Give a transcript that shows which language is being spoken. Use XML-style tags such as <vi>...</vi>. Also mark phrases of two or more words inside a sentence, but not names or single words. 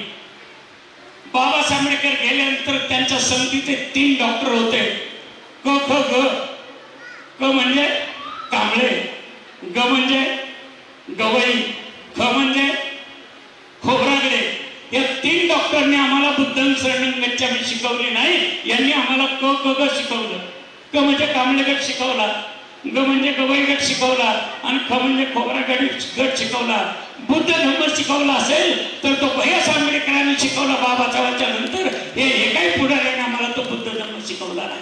<mr>बाबासाहेब आंबेडकर गेल्यानंतर त्यांच्या समितीचे 3 डॉक्टर होते. क ख ग. क म्हणजे कांबळे, ग म्हणजे गवई, ख म्हणजे खोब्रागडे. या 3 डॉक्टरने आम्हाला</mr> <pi>बुद्धं शरणं गच्छामी</pi> <mr>शिकवली नाही, यांनी आम्हाला क ख ग शिकवलं. क म्हणजे कांबळे गट शिकवला, ग म्हणजे गवई गट शिकवला आणि ख म्हणजे खोब्रागड गट शिकवला. बुद्ध धर्म शिकवला असेल तर तो भैयासाहेब आंबेडकरांनी शिकवला. बाबासाहेबांच्या नंतर हे काही पुढाऱ्याने आम्हाला तो बुद्ध धर्म शिकवला नाही.</mr>